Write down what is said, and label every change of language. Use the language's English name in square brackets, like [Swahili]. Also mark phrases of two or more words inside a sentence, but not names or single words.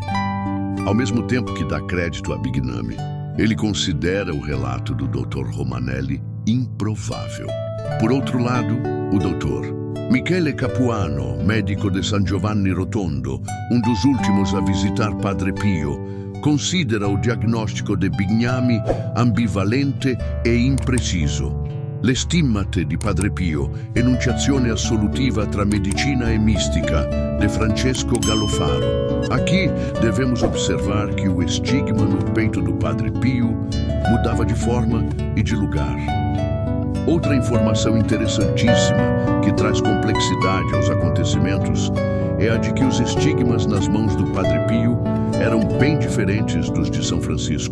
[Portuguese] Ao mesmo tempo que dá crédito a Bignami, ele considera o relato do Dr. Romanelli improvável. Por outro lado, o Dr. Michele Capuano, médico de San Giovanni Rotondo, um dos últimos a visitar Padre Pio, considera o diagnóstico de Bignami ambivalente e impreciso. Le stimmate di Padre Pio, enunciazione assolutiva tra medicina e mística, de Francesco Gallofaro. Aqui devemos observar que o estigma no peito do Padre Pio mudava de forma e de lugar. Outra informação interessantíssima que traz complexidade aos acontecimentos é a de que os estigmas nas mãos do Padre Pio eram bem diferentes dos de São Francisco.